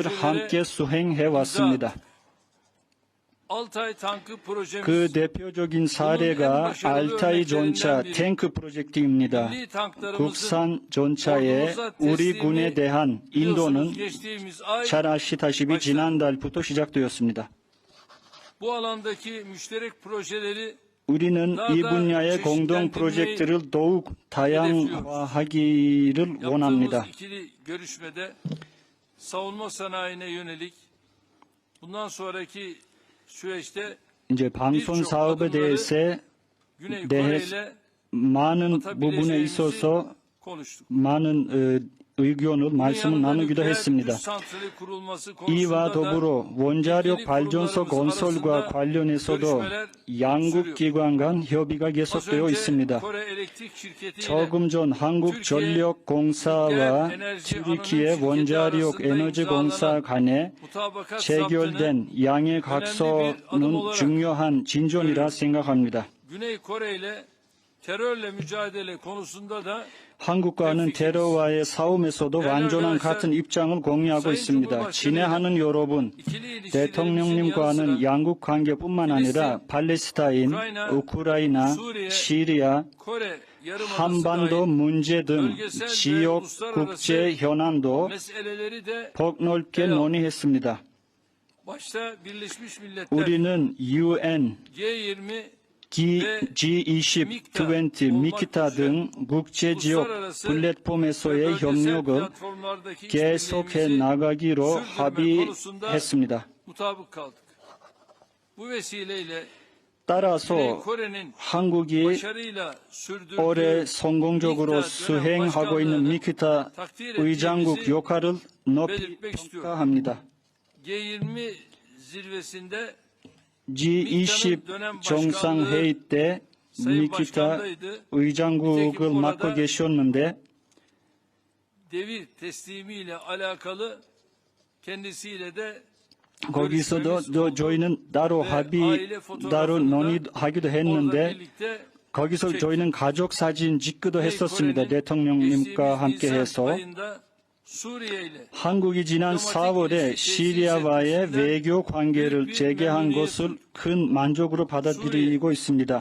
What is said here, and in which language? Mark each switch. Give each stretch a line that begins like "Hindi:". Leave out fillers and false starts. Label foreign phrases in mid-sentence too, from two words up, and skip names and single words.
Turkish: projeleri
Korean: 함께 수행해 왔습니다.
Turkish: Altay tankı projemiz,
Korean: 그 대표적인 사례가 알타이 전차 탱크 프로젝트입니다.
Turkish: milli tanklarımızın
Korean: 국산 전차에
Turkish: ordumuza
Korean: 우리
Turkish: teslimi
Korean: 군에 대한 인도는
Turkish: biliyorsunuz geçtiğimiz ay
Korean: 잘 아시다시피 지난달부터 시작되었습니다.
Turkish: bu alandaki müşterek projeleri
Korean: 우리는 이 분야의 공동 프로젝트를 더욱 다양화하기를 원합니다.
Turkish: yaptığımız ikili görüşmede savunma sanayine yönelik bundan sonraki süreçte
Korean: 이제 방송 사업에 대해서
Turkish: Güney Kore
Korean: 네,
Turkish: ile
Korean: 많은 부분에 있어서
Turkish: konuştuk.
Korean: 많은 의견을 말씀을 나누기도 했습니다. 이와 더불어 원자력 발전소 건설과 관련해서도 양국 기관 간 협의가 계속되어 있습니다. 조금 전 한국전력공사와 튀르키예 원자력 에너지공사 간에 체결된 양해 각서는 중요한 진전이라 생각합니다.
Turkish: Güney Kore ile terörle mücadele konusunda da
Korean: 한국과는 테러와의 싸움에서도 완전한 같은 입장을 공유하고 있습니다. 친애하는 여러분, 대통령님과는 양국 관계뿐만 아니라 팔레스타인, 우크라이나, 시리아,
Turkish: Kore
Korean: 한반도 문제 등 지역 국제 현안도
Turkish: meseleleri de
Korean: 폭넓게 논의했습니다.
Turkish: başta Birleşmiş Milletler,
Korean: 우리는 UN, G20, G20, 20, 미키타 등 국제지역 플랫폼에서의 협력을 계속해 나가기로 합의했습니다.
Turkish: mutabık kaldık. Bu vesileyle
Korean: 따라서
Turkish: Kore'nin
Korean: 한국이
Turkish: başarıyla sürdürdüğü
Korean: 올해 성공적으로 수행하고 있는 미키타 의장국 역할을 높이 평가합니다.
Turkish: G20 zirvesinde
Korean: G20 정상회의 때 미키타 의장국을 맡고 계셨는데
Turkish: devir teslimiyle alakalı kendisiyle de
Korean: 거기서도 저희는 따로 논의하기도 했는데 거기서 저희는 가족 사진 찍기도 했었습니다. 대통령님과 함께 해서 한국이 지난 4월에 시리아와의 외교 관계를 재개한 것을 큰 만족으로 받아들이고 있습니다.